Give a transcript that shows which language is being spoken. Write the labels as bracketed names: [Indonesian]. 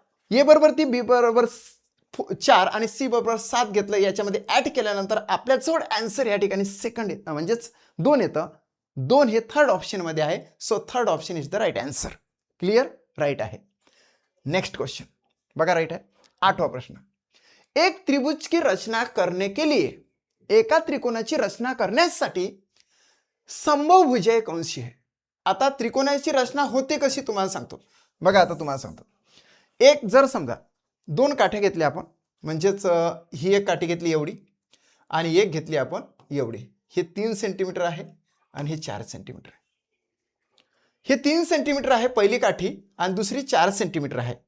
[Marathi] ए बरोबर ती, बी बरोबर 4 आणि सी बरोबर 7 घेतलं, याच्यामध्ये ऍड केल्यानंतर आपल्याजवळ आन्सर या ठिकाणी सेकंड येतं, म्हणजेच 2 येतं. 2 हे थर्ड ऑप्शन मध्ये आहे. [English] So third option is the right answer. Clear? [Marathi] Right आहे. नेक्स्ट क्वेश्चन बघा, राईट आहे. [Hindi] 8वां प्रश्न. एक त्रिभुज की रचना करने के लिए, [Marathi] एका त्रिकोणाची रचना करण्यासाठी [Hindi] संभव भुजाएं कौन सी है. [Marathi] आता त्रिकोणाची रचना होते कशी तुम्हाला सांगतो. बघा आता तुम्हाला सांगतो. एक जर समजा 2 काठ्या घेतल्या आपण, म्हणजेच ही एक काठी घेतली एवढी आणि एक घेतली आपण एवढी. हे 3 सेंटीमीटर आहे आणि हे 4 सेंटीमीटर आहे. हे 3 सेंटीमीटर आहे पहिली काठी आणि दुसरी 4 सेंटीमीटर आहे.